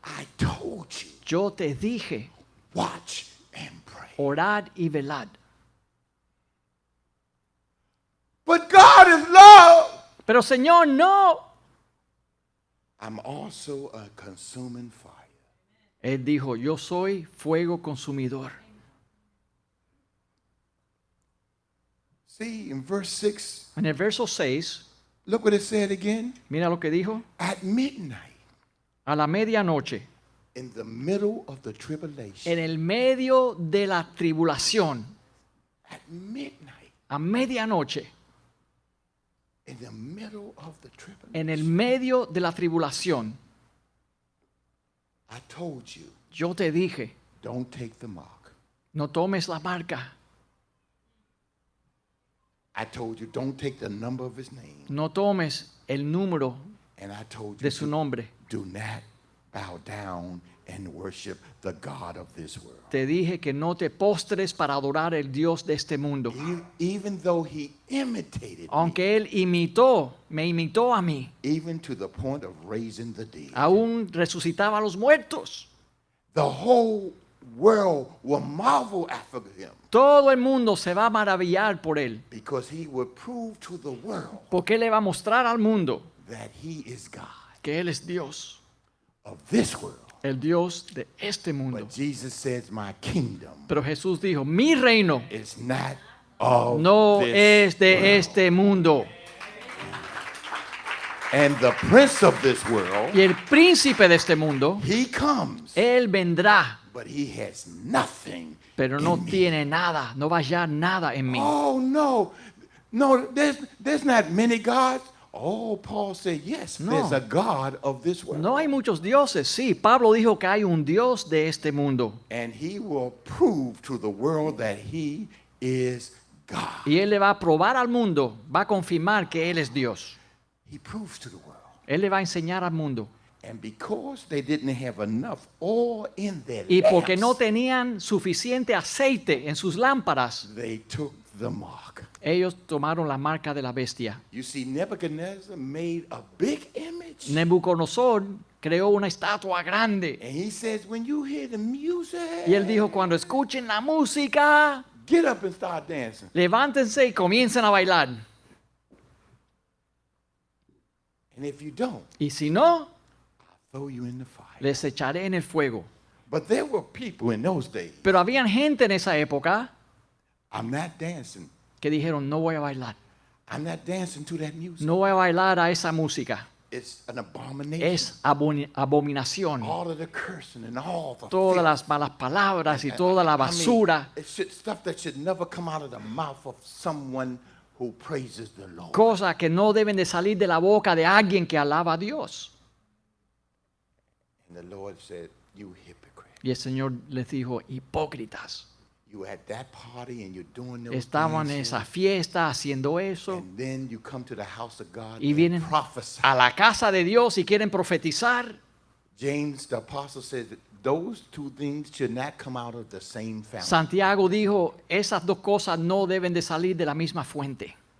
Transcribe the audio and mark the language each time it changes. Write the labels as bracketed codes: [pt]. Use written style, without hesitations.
[en] I told you, [es] Yo te dije, [en] watch and pray. [es] orad y velad. [en] But God is love. [es] Pero Señor, no. [en] I'm also a consuming fire. [es] Él dijo, yo soy fuego consumidor. [en] See, in verse 6, [es] En el verso 6, [en] look what it said again. [es] mira lo que dijo. [en] At midnight, [es] A la medianoche, [en] in the middle of the tribulation, [es] en el medio de la tribulación, [en] at midnight, [es] a medianoche, [en] in the middle of the tribulation, [es] en el medio de la tribulación, [en] I told you, [es] yo te dije, [en] don't take the mark. [es] no tomes la marca, [en] I told you, don't take the number of his name. [es] no tomes el número [en] And I told you, [es] de su nombre [en] do not bow down and worship the God of this world. [es] Te dije que no te postres para adorar el Dios de este mundo. [en] Even though he imitated me, [es] Aunque Él me imitó a mí, [en] even to the point of raising the dead. [es] aún resucitaba a los muertos. [en] The whole world will marvel after him [es] Todo el mundo se va a maravillar por Él, [en] because he will prove to the world [es] porque Él le va a mostrar al mundo [en] that he is God [es] que Él es Dios, [en] of this world. [es] el Dios de este mundo. [en] But Jesus says, my kingdom [es] Pero Jesús dijo, mi reino [en] is not of [es] no [en] this [es] es de [en] world. [es] este mundo. [en] And the prince of this world, [es] Y el príncipe de este mundo, [en] he comes, [es] Él vendrá, [en] but he has nothing. [es] pero no [en] in me. [es] tiene nada, no va a hallar nada en mí. [en] Oh no, there's not many gods. Oh, Paul said, yes, [es] No. [en] there's a God of this world. [es] No hay muchos dioses, sí. Pablo dijo que hay un Dios de este mundo. [en] And he will prove to the world that he is God. [es] Y Él le va a probar al mundo, va a confirmar que Él es Dios. [en] He proves to the world. [es] Él le va a enseñar al mundo. [en] And because they didn't have enough oil in their [es] Y porque no [en] lamps, [es] tenían suficiente aceite en sus lámparas, [en] they took the mark. [es] ellos tomaron la marca de la bestia. [en] You see, Nebuchadnezzar made a big image. [es] Nabucodonosor creó una estatua grande. [en] And he says, when you hear the music, [es] Y él dijo, cuando escuchen la música, [en] get up and start dancing. [es] levántense y comiencen a bailar. [en] And if you don't, [es] Y si no, [en] throw you in the fire. [es] les echaré en el fuego. [en] But there were people in those days, [es] Pero habían gente en esa época [en] I'm not dancing. [es] que dijeron, no voy a bailar. [en] I'm not dancing to that music. [es] No voy a bailar a esa música. [en] It's an abomination. [es] Es abominación. [en] All of the cursing and all the [es] Todas [en] filth. [es] las malas palabras y toda la basura. [en] Stuff that should never come out of the mouth of someone who praises the Lord. [es] Cosas que no deben de salir de la boca de alguien que alaba a Dios. [en] And the Lord said, you hypocrite. [es] Y el Señor les dijo, hipócritas. [en] You were at that party and you're doing those [es] Estaban en [en] dances, [es] esa fiesta haciendo eso. [en] and then you come to the house of God [es] Y [en] and [es] vienen [en] prophesy. [es] a la casa de Dios y quieren profetizar. [en] James the apostle says that those two things should not come out of the same family. [es] Santiago dijo, esas dos cosas no deben de salir de la misma fuente.